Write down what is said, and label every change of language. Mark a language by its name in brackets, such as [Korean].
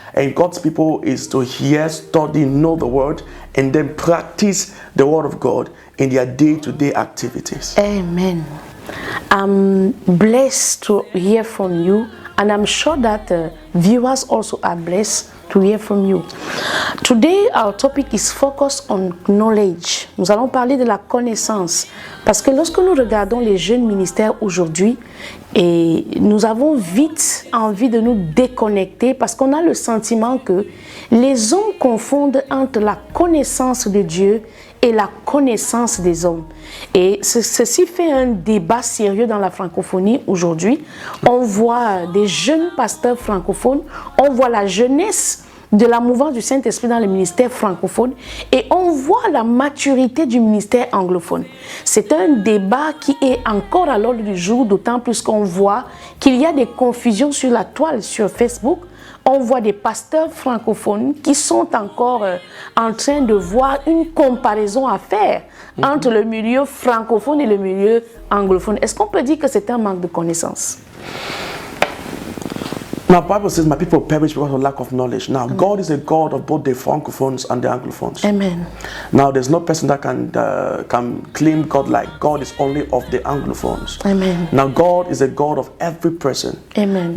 [English] And God's people is to hear, study, know the word, and then practice the word of God in their day-to-day activities. Amen. I'm blessed to hear from you, and I'm sure that viewers also are blessed to hear from you. Today, our topic is focused on knowledge. [French] Nous allons parler de la connaissance. Parce que lorsque nous regardons les jeunes ministères aujourd'hui, et nous avons vite envie de nous déconnecter parce qu'on a le sentiment que les hommes confondent entre la connaissance de Dieu et la connaissance des hommes. Et ceci fait un débat sérieux dans la francophonie aujourd'hui. On voit des jeunes pasteurs francophones, on voit la jeunesse de la mouvance du Saint-Esprit dans le ministère francophone et on voit la maturité du ministère anglophone. C'est un débat qui est encore à l'ordre du jour, d'autant plus qu'on voit qu'il y a des confusions sur la toile, sur Facebook. On voit des pasteurs francophones qui sont encore en train de voir une comparaison à faire entre le milieu francophone et le milieu anglophone. Est-ce qu'on peut dire que c'est un manque de connaissance? [English] Now, the Bible says, my people perish because of lack of knowledge. Now, God is a God of both the francophones and the anglophones. Amen. Now, there's no person that can claim God like God is only of the anglophones. Amen. Now, God is a God of every person. Amen.